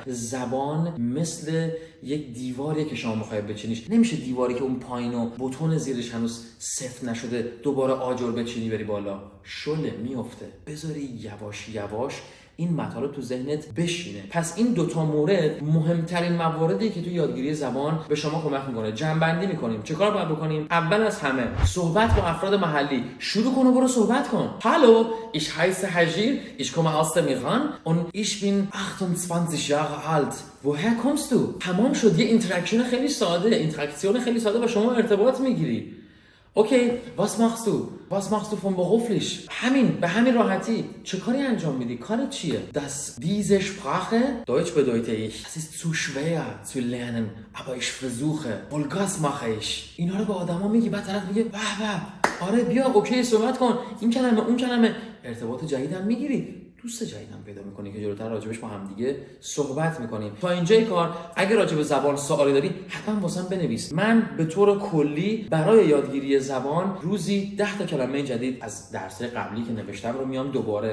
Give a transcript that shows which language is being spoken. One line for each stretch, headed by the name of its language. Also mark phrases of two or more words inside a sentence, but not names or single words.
Persian: زبان مثل یک دیواریه که شما میخواید بچینیش، نمیشه دیواری که اون پایین و بتون زیرش هنوز سفت نشده دوباره آجر بچینی بری بالا، شله میفته. بذاری یواش یواش این مطالب تو ذهنت بشینه. پس این 2 مورد مهمترین مواردی که تو یادگیری زبان به شما کمک میکنه. جمع‌بندی میکنیم. چه کار باید بکنیم؟ اول از همه صحبت با افراد محلی. شروع کن و برو صحبت کن. هالو،
German: ich heiße Hajir, ich komme aus dem Iran und ich bin 28 Jahre alt. woher kommst du؟
Persian: تمام شد. یه اینتراکشن خیلی ساده و شما ارتباط میگیری. اوکی،
German: was machst du? Was machst du von beruflich?
Persian: همین، به همین راحتی. چه کاری انجام میدی؟ کارت چیه؟
German: Diese Sprache, Deutsch bedeutet ich. Das ist zu schwer zu lernen, aber ich versuche. Vollgas mache ich.
Persian: اینا رو به آدما میگی، بعد طرف میگه به به، آره بیا اوکی صحبت کن. این کلمه اون کلمه، ارتباط جدیدم میگیری. دوست جدیدم پیدا میکنی که جلوتر راجبش با هم دیگه صحبت میکنیم. تا اینجای کار اگه راجب زبان سوالی داری حتما واسم بنویس. من به طور کلی برای یادگیری زبان روزی 10 کلمه جدید از درس‌های قبلی که نوشتم رو میام دوباره.